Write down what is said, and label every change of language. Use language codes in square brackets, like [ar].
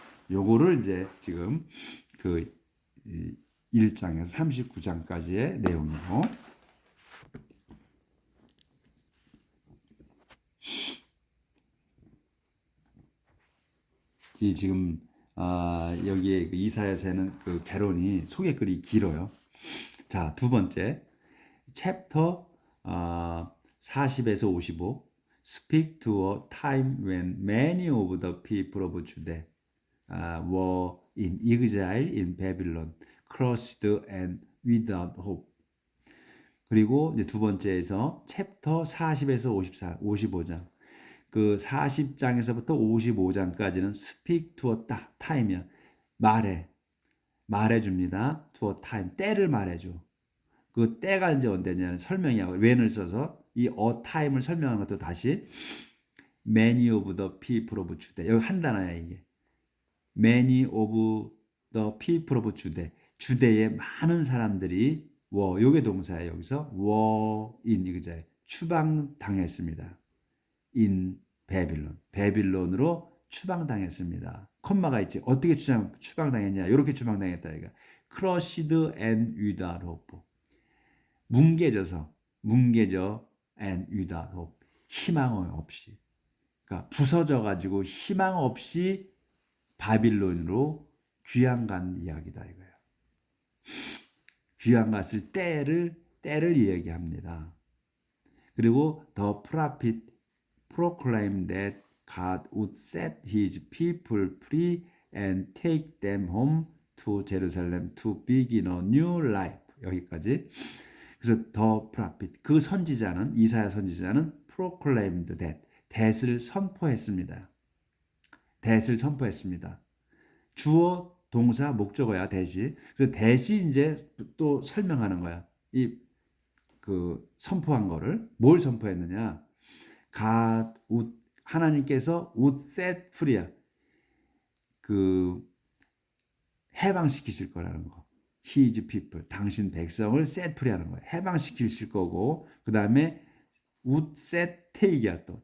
[ko] 요거를 이제 지금 그 1장에서 39장까지의 내용이고, 이 지금 여기에 그 이사야서에는 그 개론이 소개글이 길어요. 자, 두 번째 챕터 40에서 55 [en] Speak to a time when many of the people of Judah were in exile in Babylon, crushed and without hope. [ko] 그리고 이제 두 번째에서 챕터 40에서 55장 그 40장에서부터 55장까지는 [en] speak to a time [ko] 이야. 말해줍니다. [en] to a time, [ko] 때를 말해줘. 그 때가 이제 언제냐는 설명이야. when을 써서 이 a time을 설명하는 것도 다시 [en] many of the people of Judah. [ko] 여기 한 단어야 이게. [en] many of the people of Judah. [ko] 주대의 많은 사람들이 were, 요게 동사야. 여기서 were in 이거죠. 추방당했습니다. in 베빌론. 베빌론으로 추방당했습니다. 콤마가 있지. 어떻게 추방당했냐? 이렇게 추방당했다. 이거. [en] crushed and without hope. [ko] 뭉개져 [en] and without hope. [ko] 희망 없이. 그러니까 부서져 가지고 희망 없이 바빌론으로 귀양 간 이야기다 이거예요. 귀양 갔을 때를 이야기합니다. [en] 그리고 the prophet proclaimed that God would set his people free and take them home to Jerusalem to begin a new life. [ko] 여기까지. 그래서 the prophet, 그 선지자는, 이사야 선지자는 [en] proclaimed that, [ko] that을 선포했습니다. that을 선포했습니다. 주어, 동사, 목적어야 that이. 그래서 that이 이제 또 설명하는 거야. 그 선포한 거를 뭘 선포했느냐? God would, 하나님께서 would set free야. 그 해방시키실 거라는 거. [en] His people, [ko] 당신 백성을 set free하는 거야. 해방시키실 거고, 그 다음에 would set take이야 또.